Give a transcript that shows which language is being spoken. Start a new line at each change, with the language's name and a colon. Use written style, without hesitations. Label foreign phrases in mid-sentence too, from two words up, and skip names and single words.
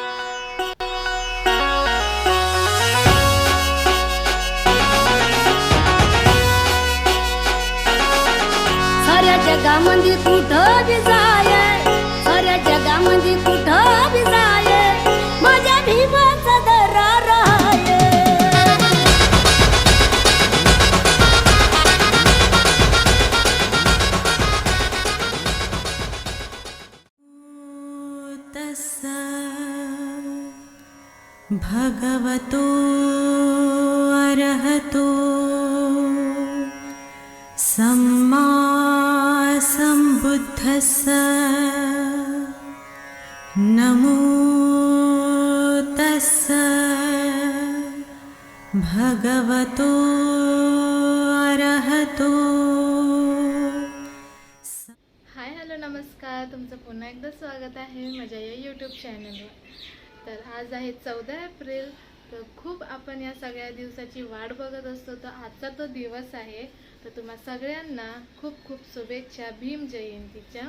Marathi: साऱ्या जगामध्ये कुठं बी जाय, साऱ्या जगामध्ये कुठं बी जाय, माझ्या भीमाचा दरार आहे।
Pali: तस्सा भगवतो अरहतो सम्मा संबुद्धस्स नमो तस्स भगवतो अरहतो।
English: hi hello
Marathi: नमस्कार, तुमचं पुन्हा एकदा स्वागत आहे माझ्या या यूट्यूब चॅनलवर। तर आज आहे 14 एप्रिल। तर खूप आपण या सगळ्या दिवसाची वाट बघत असतो। तर आजचा तो दिवस आहे। तर तुम्हा सगळ्यांना खूप खूप शुभेच्छा भीम जयंतीच्या।